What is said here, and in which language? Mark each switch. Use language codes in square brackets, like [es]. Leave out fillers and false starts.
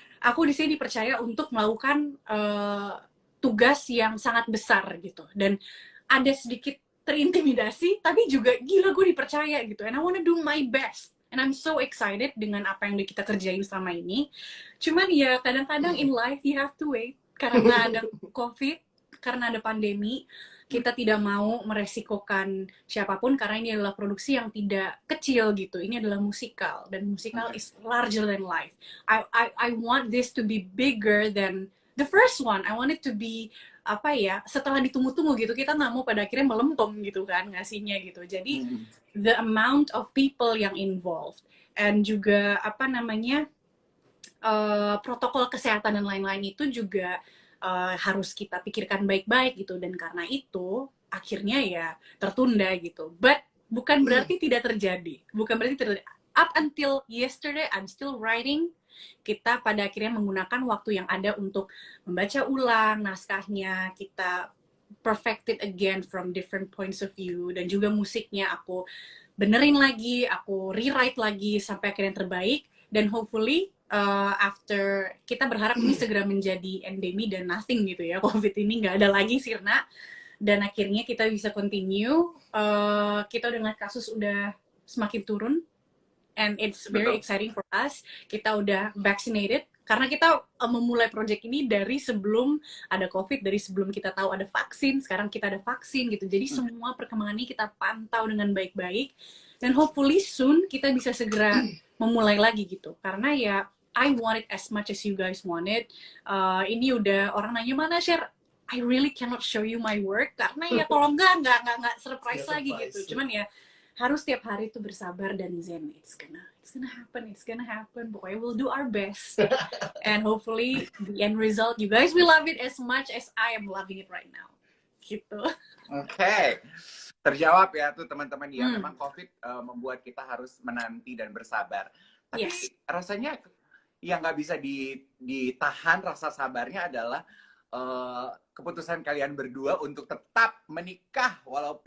[id] aku di sini dipercaya untuk melakukan tugas yang sangat besar gitu, dan ada sedikit terintimidasi, tapi juga gila gue dipercaya gitu, [en] and I wanna do my best, and I'm so excited [id] dengan apa yang udah kita kerjain selama ini. Cuman ya kadang-kadang [en] in life you have to wait, [id] karena ada COVID, karena ada pandemi, kita tidak mau meresikokan siapapun karena ini adalah produksi yang tidak kecil gitu. Ini adalah musikal, dan musikal [en] is larger than life. I want this to be bigger than the first one. I want it to be [id] apa ya, setelah ditunggu-tunggu gitu, kita nggak mau pada akhirnya melempem gitu kan ngasihnya gitu. Jadi [en] the amount of people [id] yang involved, and juga apa namanya, protokol kesehatan dan lain-lain itu juga harus kita pikirkan baik-baik gitu, dan karena itu akhirnya ya tertunda gitu. But bukan berarti tidak terjadi, bukan berarti terjadi. [en] Up until yesterday I'm still writing. [id] Kita pada akhirnya menggunakan waktu yang ada untuk membaca ulang naskahnya, kita [en] perfect it again from different points of view, [id] dan juga musiknya aku benerin lagi, aku rewrite lagi sampai akhirnya yang terbaik. Dan hopefully after, kita berharap ini segera menjadi endemi dan nothing gitu ya, COVID ini nggak ada lagi sirna, dan akhirnya kita bisa continue. Kita dengan kasus udah semakin turun, [en] and it's very exciting for us. [id] Kita udah vaccinated, karena kita memulai project ini dari sebelum ada COVID, dari sebelum kita tahu ada vaksin. Sekarang kita ada vaksin gitu, jadi semua perkembangan ini kita pantau dengan baik-baik, dan hopefully soon kita bisa segera memulai lagi gitu. [en] Karena ya I want it as much as you guys want it. [id] Ini udah orang nanya mana share, [en] I really cannot show you my work, [id] karena ya kalau nggak surprise lagi gitu. Cuman ya harus tiap hari tuh bersabar dan zen. [en] It's gonna happen. Pokoknya we'll do our best, and hopefully the end result you guys will love it as much as I am loving it right now. [id] Gitu. Oke. Terjawab ya tuh teman-teman ya. Memang COVID membuat kita harus menanti dan bersabar. Tapi rasanya yang nggak bisa ditahan rasa sabarnya adalah keputusan kalian berdua untuk tetap menikah walaupun